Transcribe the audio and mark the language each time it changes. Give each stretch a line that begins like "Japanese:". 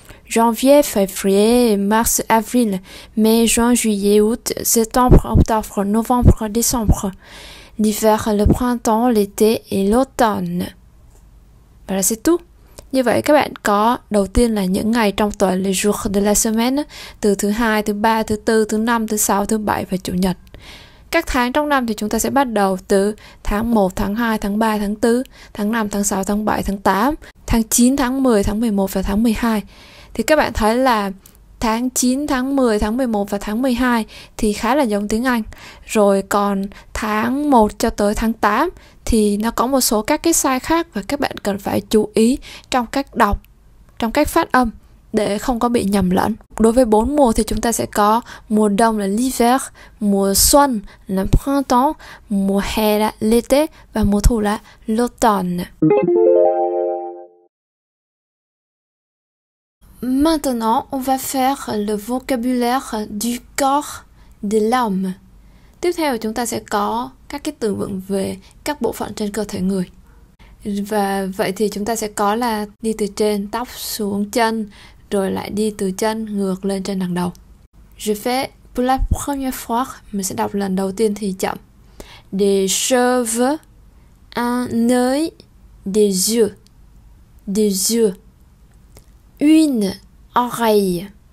French: Janvier, février, mars, avril, mai, juin, juillet, août, septembre, octobre, novembre, décembre. L'hiver, le printemps, l'été et l'automne.
Vietnamese: Và là
French: c'est tout.
Vietnamese: Như vậy các bạn có đầu tiên là những ngày trong tuần,
French: les jours de la semaine,
Vietnamese: từ thứ hai, thứ ba, thứ tư, thứ năm, thứ sáu, thứ bảy và chủ nhật. Các tháng trong năm thì chúng ta sẽ bắt đầu từ tháng 1, tháng 2, tháng 3, tháng 4, tháng 5, tháng 6, tháng 7, tháng 8, tháng 9, tháng 10, tháng 11 và tháng 12. Thì các bạn thấy là tháng 9, tháng 10, tháng 11 và tháng 12 thì khá là giống tiếng Anh. Rồi còn tháng 1 cho tới tháng 8 thì nó có một số các cái sai khác và các bạn cần phải chú ý trong cách đọc, trong cách phát âm để không có bị nhầm lẫn. Đối với 4 mùa thì chúng ta sẽ có mùa đông là l'hiver, mùa xuân là printemps, mùa hè là l'été và mùa thu là l'automne.
French: Maintenant, on va faire le vocabulaire du corps de l'homme.
Vietnamese: Tiếp theo chúng ta sẽ có các cái từ vựng về các bộ phận trên cơ thể người. Và vậy thì chúng ta sẽ có là đi từ trên tóc xuống chân, rồi lại đi từ chân ngược lên trên đằng đầu.
French: Je fais pour la première fois,
Vietnamese: mình sẽ đọc lần đầu tiên thì chậm.
French: Des cheveux, un œil, des yeux, une oreille,